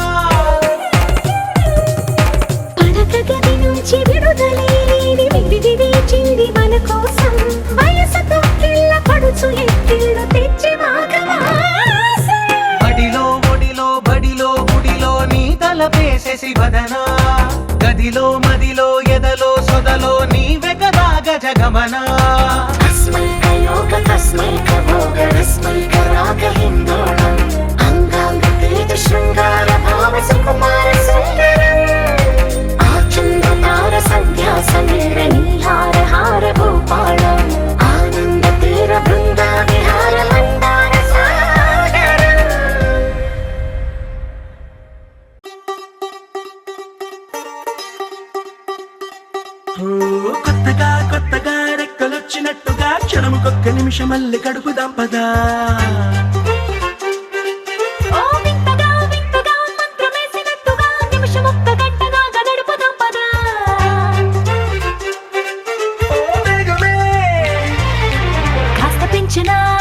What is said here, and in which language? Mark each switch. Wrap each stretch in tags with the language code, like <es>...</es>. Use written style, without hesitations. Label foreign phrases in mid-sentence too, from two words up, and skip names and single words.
<te>పడక గది నుంచి విడుదలేని విడిది వేచింది మన కోసం వయసుతో కిళ్ళ పడుచు ఎత్తిళ్ళు తెచ్చి మాఘమాసం మడిలో ఒడిలో బడిలో గుడిలో నీ తలపేసేసి వదనా గదిలో మదిలో ఎదలో సొదలో నీవెకరా గజగమనా</te> <sa>अस्मैकलोक तस्मैक भोग रस्मैक राग हिन्दोळम् अंगांग तेज शृंगार भाव सुकुमार सुंदरम् आचंद्र तार संध्या समीर नीहार हार भूपालम् आनंद तीर बृंदा विहार मंदार सागरम्</sa> <te>కొత్తగా కొత్తగా రెక్కలొచ్చినట్టుగా క్షణముకొక్క నిమిషమల్లి కడుపుదాం పదా ఓ వింతగా వింతగా మంత్రమేసినట్టుగా నిమిషమొక్క గంటగా గడుపుదాం పదా కాస్త పెంచినా</te>